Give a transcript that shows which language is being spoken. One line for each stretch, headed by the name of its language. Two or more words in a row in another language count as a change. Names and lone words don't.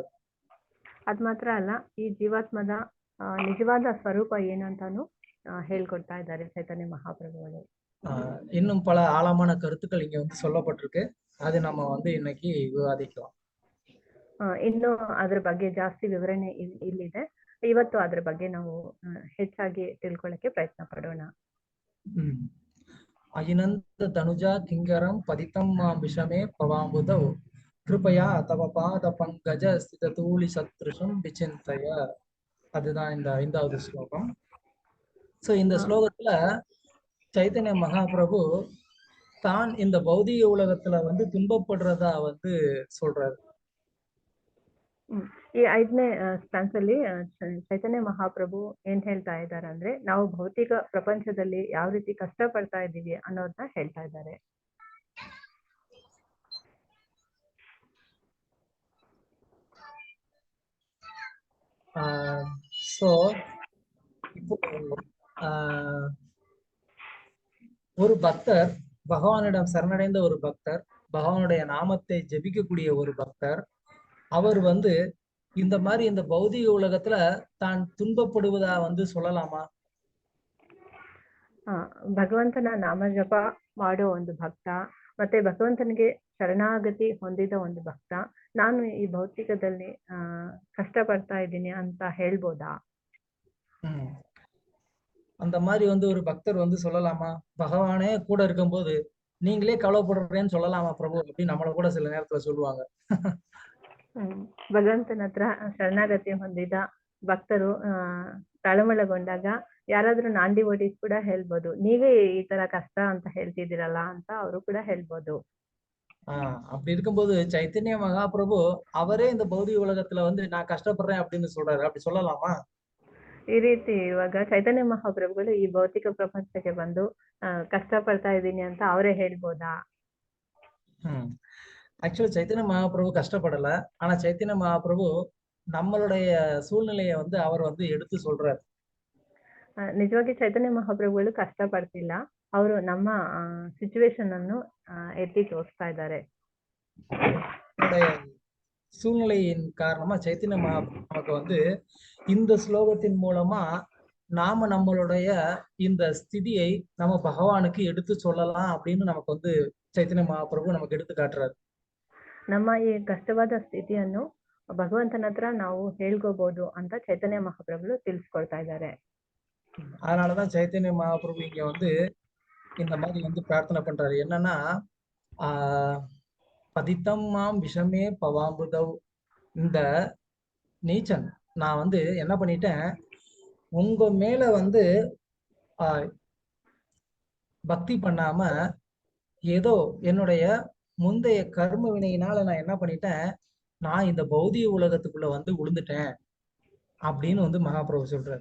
Kannada: ಅದ್ ಮಾತ್ರ ಅಲ್ಲ, ಈ ಜೀವಾತ್ಮದ ನಿಜವಾದ ಸ್ವರೂಪ ಏನಂತಾನು ಹೇಳ್ಕೊಡ್ತಾ ಇದ್ದಾರೆ ಚೈತನ್ಯ ಮಹಾಪ್ರಭುಗಳು.
Tamil: இன்னும் பல ஆழமான கருத்துக்கள் இங்க வந்து சொல்லப்பட்டிருக்கு. அது நம்ம வந்து இன்னைக்கு விவாதிக்கலாம்.
Kannada: ಇನ್ನು ಅದ್ರ ಬಗ್ಗೆ ಜಾಸ್ತಿ ವಿವರಣೆ ಇಲ್ಲಿದೆ. ಇವತ್ತು ಅದ್ರ ಬಗ್ಗೆ ನಾವು ಹೆಚ್ಚಾಗಿ ತಿಳ್ಕೊಳ್ಳಕ್ಕೆ ಪ್ರಯತ್ನ ಪಡೋಣ.
Sanskrit: ಅಯಿನಂದ ತನುಜಾ ಕಿಂಗರಂ ಪದಿತಂ ಮಾಂ ವಿಷಮೇ ಪವಾಂಬುದೌ கிருபையா தவ பாத பங்கஜ ஸ்தித தூளி சத்ருஷம் விசிந்தய.
Tamil: அதுதான் இந்த 5வது ஸ்லோகம். சோ இந்த ஸ்லோகத்துல சைத்தன்ய மகாபிரபு தான் இந்த பௌதிக உலகத்துல வந்து துன்பப்படுறதா வந்து சொல்றாரு.
Kannada: ಈ 5ನೇ ಸ್ಟಾನ್ಸಲ್ಲಿ ಚೈತನ್ಯ ಮಹಾಪ್ರಭು ಏನ್ ಹೇಳ್ತಾ ಇದ್ದಾರೆ ಅಂದ್ರೆ, ನಾವು ಭೌತಿಕ ಪ್ರಪಂಚದಲ್ಲಿ ಯಾವ ರೀತಿ ಕಷ್ಟ ಪಡ್ತಾ ಇದ್ದೀವಿ ಅನ್ನೋದನ್ನ ಹೇಳ್ತಾ ಇದ್ದಾರೆ.
Tamil: சோ இப்போ ஒரு பக்தர், பகவானிடம் சரணடைந்த ஒரு பக்தர், பகவானுடைய நாமத்தை ஜெபிக்கக்கூடிய ஒரு பக்தர், அவர் வந்து இந்த மாதிரி இந்த பௌதிக உலகத்துல தான் துன்பப்படுவதா வந்து சொல்லலாமா?
Kannada: ಭಗವಂತನ ನಾಮ ಜಪ ಮಾಡೋ ಒಂದು ಭಕ್ತ ಮತ್ತೆ ಭಗವಂತನಿಗೆ ಶರಣಾಗತಿ ಹೊಂದಿದ ಒಂದು ಭಕ್ತ, ನಾನು ಈ ಭೌತಿಕದಲ್ಲಿ ಕಷ್ಟ ಪಡ್ತಾ ಇದ್ದೀನಿ ಅಂತ ಹೇಳ್ಬೋದಾ?
Tamil: அந்த மாதிரி வந்து ஒரு பக்தர் வந்து சொல்லலாமா? பகவானே கூட இருக்கும்போது நீங்களே கவலைப்படுறேன்னு சொல்லலாமா பிரபு அப்படின்னு நம்மள கூட சில நேரத்துல சொல்லுவாங்க.
Kannada: ಭಗವಂತನ ಹತ್ರ ಶರಣಾಗತಿ ಹೊಂದಿದ ಭಕ್ತರು ತಳಮಳಗೊಂಡಾಗ ಯಾರಾದ್ರೂ ನಾಂದಿ ಓಡಿಸ್ ಕೂಡ ಹೇಳ್ಬೋದು, ನೀವೇ ಈ ತರ ಕಷ್ಟ ಅಂತ ಹೇಳ್ತಿದ್ದೀರಲ್ಲ ಅಂತ ಅವರು ಕೂಡ ಹೇಳ್ಬೋದು.
Tamil: அப்படி இருக்கும்போது சைத்தன்ய மகாபிரபு அவரே இந்த பௌதிக உலகத்துல வந்து நான் கஷ்டப்படுறேன் அப்படின்னு சொல்றாரு, அப்படி சொல்லலாமா?
Kannada: ಈ ರೀತಿ ಇವಾಗ ಚೈತನ್ಯ ಮಹಾಪ್ರಭುಗಳು ಈ ಭೌತಿಕ ಪ್ರಪಂಚಕ್ಕೆ ಬಂದು ಕಷ್ಟ ಪಡ್ತಾ ಇದ್ದೀನಿ ಅಂತ ಅವರೇ ಹೇಳ್ಬೋದಾ?
Tamil: ஆக்சுவலா சைத்தன்ய மகாபிரபு கஷ்டப்படல. ஆனா சைத்தன்ய மகாபிரபு நம்மளுடைய சூழ்நிலையை வந்து அவர் வந்து எடுத்து சொல்றாரு.
Kannada: ನಿಜವಾಗಿ ಚೈತನ್ಯ ಮಹಾಪ್ರಭುಗಳು ಕಷ್ಟ ಪಡ್ತಿಲ್ಲ, ಅವರು ನಮ್ಮ ಸಿಚುವೇಶನ್ ಅನ್ನು ಎತ್ತಿ ತೋರಿಸ್ತಾ ಇದ್ದಾರೆ.
Tamil: சூழ்நிலையின் காரணமா சைத்தன்ய மகாபிரபு நமக்கு வந்து இந்த ஸ்லோகத்தின் மூலமா நாம நம்மளுடைய இந்த ஸ்திதியை நம்ம பகவானுக்கு எடுத்து சொல்லலாம் அப்படின்னு நமக்கு வந்து ಚೈತನ್ಯ ಮಹಾಪ್ರಭು ನಮಗೆ எடுத்து ಕಾட்டுறாரு.
Kannada: ನಮ್ಮ ಈ ಕಷ್ಟವಾದ ಸ್ಥಿತಿಯನ್ನು ಭಗವಂತನ ಹತ್ರ ನಾವು ಹೇಳ್ಕೋಬಹುದು ಅಂತ ಚೈತನ್ಯ ಮಹಾಪ್ರಭುಗಳು ತಿಳಿಸ್ಕೊಡ್ತಾ ಇದ್ದಾರೆ.
Tamil: அதனாலதான் சைத்தன்ய மகாபிரபு இங்க வந்து இந்த மாதிரி வந்து பிரார்த்தனை பண்றாரு. என்னன்னா
Sanskrit: பதித்தம் மாம் விஷமே பவாம்புதவ்,
Tamil: இந்த நீச்சன் நான் வந்து என்ன பண்ணிட்டேன், உங்க மேல வந்து பக்தி பண்ணாம ஏதோ என்னுடைய முந்தைய கர்ம வினையினால நான் என்ன பண்ணிட்டேன், நான் இந்த பௌதிக உலகத்துக்குள்ள வந்து விழுந்துட்டேன் அப்படின்னு வந்து மகாபிரபு சொல்றாரு.